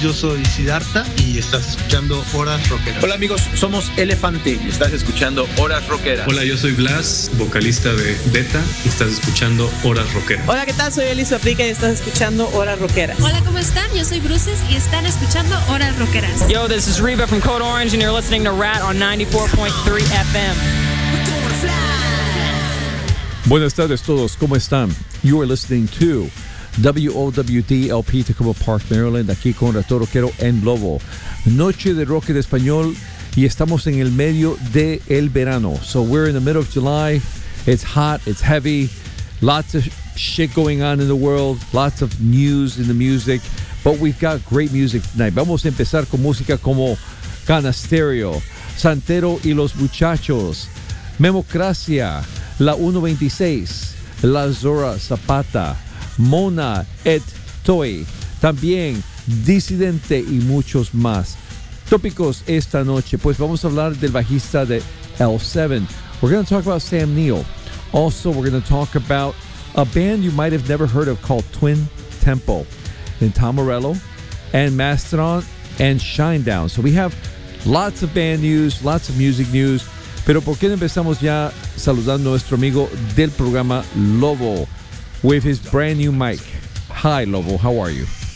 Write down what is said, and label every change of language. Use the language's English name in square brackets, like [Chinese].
[Spanish] Yo soy Siddhartha y estás escuchando Horas Rockeras. Hola amigos, somos Elefante y estás escuchando Horas Rockeras. Hola, yo soy Blas, vocalista de Beta y estás escuchando Horas Rockeras. Hola, ¿qué tal? Soy Elisa Aplica y estás escuchando Horas Rockeras. Hola, ¿cómo están? Yo soy Bruces y están escuchando Horas Rockeras. [English] Yo, this is Reba from Code Orange and you're listening to Rat on 94.3 FM. [Spanish] Buenas tardes todos, ¿cómo están? [English] You are listening to WOWD LP Tacoma Park, Maryland, [Spanish] aquí con Retoro Quero en Lobo. Noche de rock en español y estamos en el medio de el verano. [English] So we're in the middle of July. It's hot, it's heavy, lots of shit going on in the world, lots of news in the music, but we've got great music tonight. [Spanish] Vamos a empezar con música como Canastereo, Santero y los Muchachos, Memocracia, La 126, La Zora Zapata, Mona et Toy, también Disidente y muchos más. Tópicos esta noche, pues vamos a hablar del bajista de L7. [English] We're going to talk about Sam Neill. Also, we're going to talk about a band you might have never heard of called Twin Tempo, and Tom Morello, and Mastodon, and Shinedown. So we have lots of band news, lots of music news. [Spanish] Pero ¿por qué no empezamos ya saludando a nuestro amigo del programa Lobo [English] with his brand new mic? Hi, Lobo. How are you?